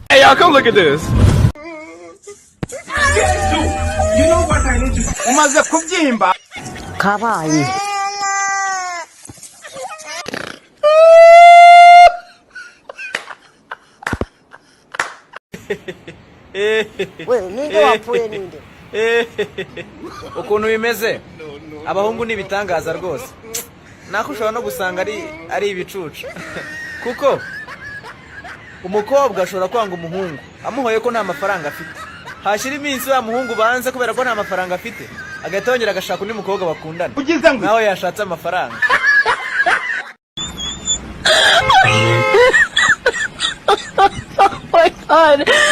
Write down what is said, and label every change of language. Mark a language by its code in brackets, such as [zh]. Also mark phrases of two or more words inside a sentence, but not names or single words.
[en] Now come look at this. You know what I need to [rw] umaze kubyimba kabaye we ninde wapfuye ninde ukuntu bimeze abahungu nibitangaza rwose nako ushobora no gusanga ari ibicucu kuko umukobwa ashobora kwanga umuhungu amuhoye ko nta mafaranga afite hashira iminsi wa muhungu banze kubera ko nta mafaranga afite agahita yongera agashaka undi mukobwa bakundana nawe yashatse amafaranga. [en] Oh my god.